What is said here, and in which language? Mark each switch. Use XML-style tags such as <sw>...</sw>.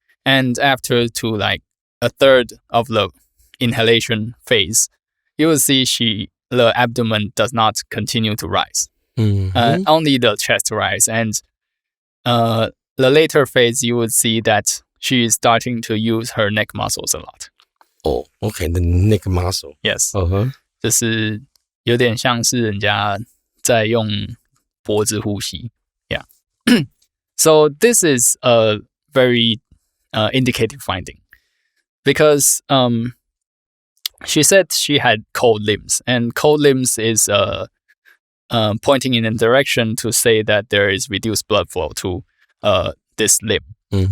<en>And after to like a third of the inhalation phase, you will see the abdomen does not continue to rise. Only the chest rise. And the later phase, you would see that she is starting to use her neck muscles a lot. Oh, okay, the neck muscle. Yes.</en> <zh>就是有点像是人家在用脖子呼吸。</zh> <en>Yeah. So this is a very indicative finding because she said she had cold limbs, and cold limbs is pointing in a direction to say that there is reduced blood flow to this limb.</en>